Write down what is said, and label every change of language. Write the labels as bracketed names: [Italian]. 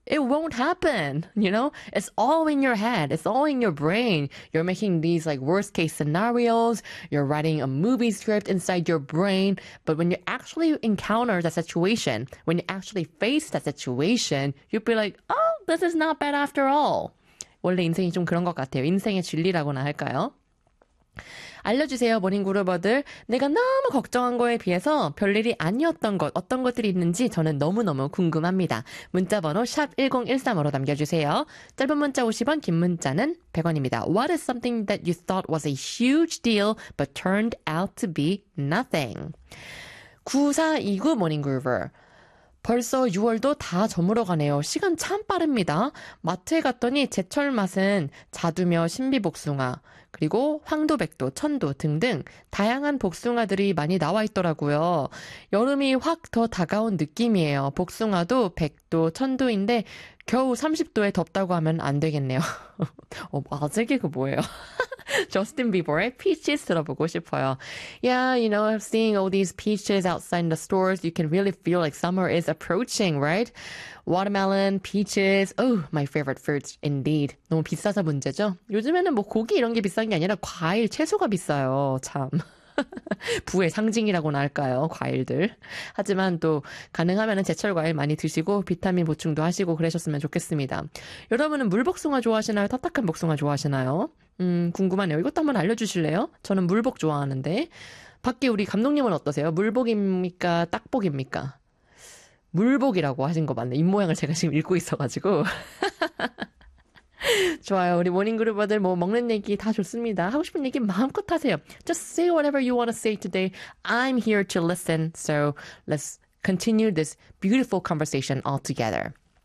[English] It won't happen, you know? It's all in your head. It's all in your brain. You're making these, like, worst-case scenarios. You're writing a movie script inside your brain. But when you actually encounter that situation, when you actually face that situation, you'll be like, oh, this is not bad after all. [Korean] 원래 인생이 좀 그런 것 같아요. 인생의 진리라고나 할까요? 알려주세요, 모닝구루버들. 내가 너무 걱정한 거에 비해서 별일이 아니었던 것, 어떤 것들이 있는지 저는 너무너무 궁금합니다. 문자번호 샵1013으로 남겨주세요. 짧은 문자 50원, 긴 문자는 100원입니다. [English] What is something that you thought was a huge deal but turned out to be nothing? [Korean] 9429 모닝구루버. 벌써 6월도 다 저물어가네요. 시간 참 빠릅니다. 마트에 갔더니 제철 맛은 자두며 신비복숭아, 그리고 황도백도, 천도 등등 다양한 복숭아들이 많이 나와 있더라고요. 여름이 확 더 다가온 느낌이에요. 복숭아도 백도, 천도인데 겨우 30도에 덥다고 하면 안 되겠네요. 어, 맞아, 이게 뭐예요? Justin Bieber의 Peaches 들어보고 싶어요. [English] Yeah, you know, seeing all these peaches outside the stores, you can really feel like summer is approaching, right? Watermelon, peaches, oh, my favorite fruits indeed. [Korean] 너무 비싸서 문제죠? 요즘에는 뭐 고기 이런 게 비싼 게 아니라 과일, 채소가 비싸요. 참. 부의 상징이라고나 할까요, 과일들. 하지만 또 가능하면 제철 과일 많이 드시고 비타민 보충도 하시고 그러셨으면 좋겠습니다. 여러분은 물복숭아 좋아하시나요? 딱딱한 복숭아 좋아하시나요? 궁금하네요. 이것도 한번 알려주실래요? 저는 물복 좋아하는데. 밖에 우리 감독님은 어떠세요? 물복입니까? 딱복입니까? 물복이라고 하신 거 맞네. 입모양을 제가 지금 읽고 있어가지고. 좋아요. 우리 모닝그룹들 뭐 먹는 얘기 다 좋습니다. 하고 싶은 얘기 마음껏 하세요. [English] Just say whatever you want to say today. I'm here to listen. So let's continue this beautiful conversation all together.